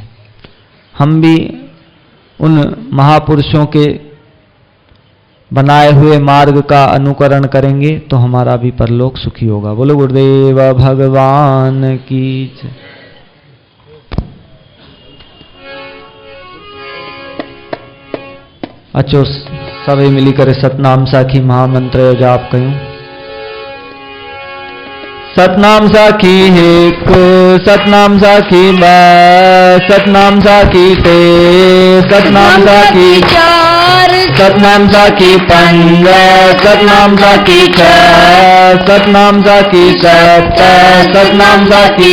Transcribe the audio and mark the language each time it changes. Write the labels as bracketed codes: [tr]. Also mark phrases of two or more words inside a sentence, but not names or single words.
[hi] हम भी उन महापुरुषों के बनाए हुए मार्ग का अनुकरण करेंगे तो हमारा भी परलोक सुखी होगा। बोलो गुरुदेव भगवान की जय। [kfr] अच्छो सभी मिलकर सतनाम साखी महामंत्र जाप कयूं। सतनाम साखी एक, सतनाम साखी बा, सतनाम साखी ते, सतनाम साखी चार, सतनाम साखी पंज, सतनाम साखी छह, सतनाम साखी सत, सतनाम साखी